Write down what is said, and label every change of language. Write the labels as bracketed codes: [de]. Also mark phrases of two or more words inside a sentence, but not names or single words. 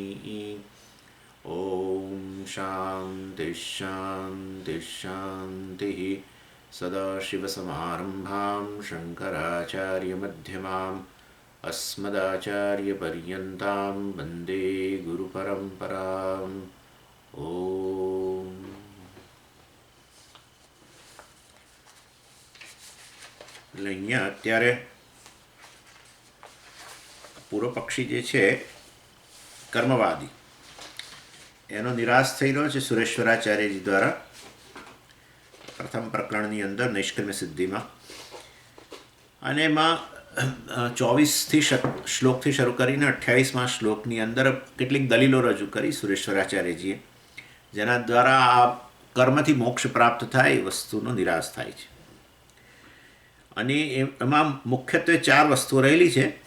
[sa] ॐ शान्तिः शान्तिः शान्तिः। सदाशिवसमारम्भां शङ्कराचार्यमध्यमाम् अस्मदाचार्यपर्यन्तां वन्दे गुरुपरम्पराम्। [gu] ॐ એટલે અહીંયા અત્યારે પૂર્વ પક્ષી જે છે કર્મવાદી એનો નિરાશ થઈ રહ્યો છે સુરેશ્વરાચાર્યજી દ્વારા પ્રથમ પ્રકરણની અંદર નૈષ્કર્મ્ય સિદ્ધિમાં અને એમાં 24થી શ્લોકથી શરૂ કરીને 28મા શ્લોકની અંદર કેટલીક દલીલો રજૂ કરી સુરેશ્વરાચાર્યજીએ જેના દ્વારા આ કર્મથી મોક્ષ પ્રાપ્ત થાય એ વસ્તુનો નિરાશ થાય છે અને એમાં મુખ્યત્વે 4 વસ્તુઓ રહેલી છે.